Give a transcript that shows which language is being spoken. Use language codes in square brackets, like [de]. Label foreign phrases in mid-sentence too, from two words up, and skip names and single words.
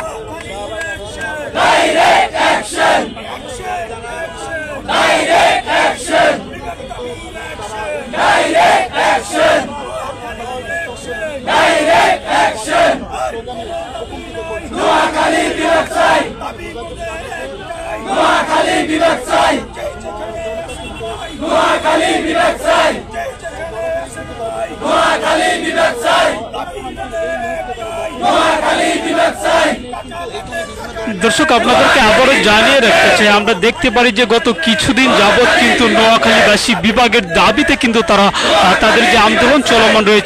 [en] Direct action! Direct action! Direct action! Direct action! [bn] নোয়াখালী বিভাগ চাই! নোয়াখালী বিভাগ চাই! নোয়াখালী বিভাগ চাই! নোয়াখালী বিভাগ চাই! দর্শক আপনাদেরকে আবারও জানিয়ে রাখতে চাই, আমরা দেখতে পারি যে গত কিছুদিন যাবৎ কিন্তু নোয়াখালীবাসী বিভাগের দাবিতে কিন্তু তারা তাদের যে আন্দোলন চলমান রয়েছে।